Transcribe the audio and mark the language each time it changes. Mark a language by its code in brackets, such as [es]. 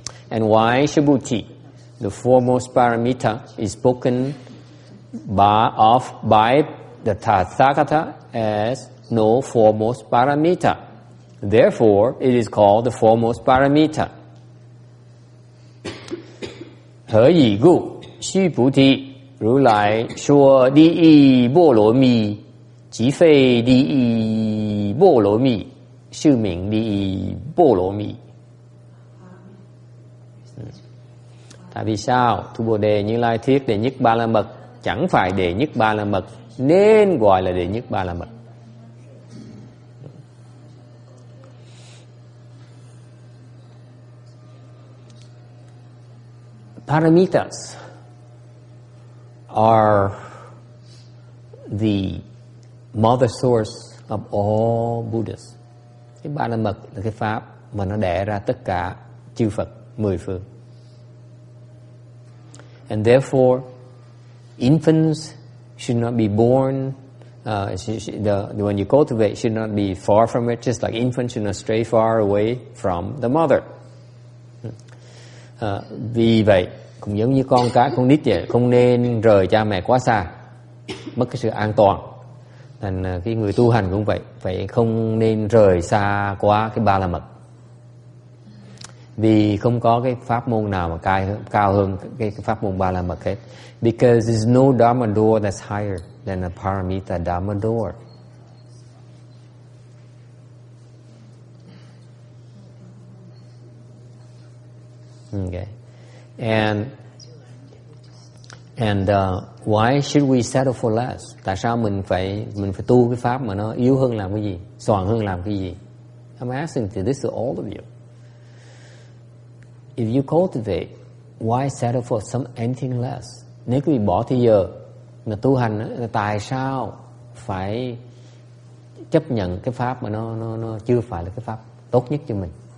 [en] And why Subhuti, the foremost paramita, is spoken by the Tathagata as no foremost paramita. Therefore, it is called the foremost paramita. [zh] 何以故？须菩提，如来说第一波罗蜜，即非第一波罗蜜，是名第一波罗蜜。 [vi] Tại vì sao? Thu Bồ Đề Như Lai thuyết đệ nhất ba la mật chẳng phải đệ nhất ba la mật, nên gọi là đệ nhất ba la mật. [en] Paramitas are the mother source of all Buddhas. [vi] Cái ba la mật là cái pháp mà nó đẻ ra tất cả chư Phật mười phương. [en] And therefore, infants should not be born. When you cultivate, should not be far from it. Just like infants should not stray far away from the mother. [vi] Vì vậy, cũng giống như con cái, con nít vậy, không nên rời cha mẹ quá xa, mất cái sự an toàn. Thành cái người tu hành cũng vậy, phải không nên rời xa quá cái ba la mật. Vì không có cái pháp môn nào mà cao hơn cái pháp môn ba la mật hết. [en] Because there's no Dharma door that's higher than a Paramita Dharma door. Okay. And why should we settle for less? [vi] Tại sao mình phải tu cái pháp mà nó yếu hơn làm cái gì, soàn hơn làm cái gì? [en] I'm asking this to all of you. If you cultivate, why settle for anything less? [vi] Nếu quý vị bỏ thời giờ mà tu hành, tại sao phải chấp nhận cái pháp mà nó chưa phải là cái pháp tốt nhất cho mình?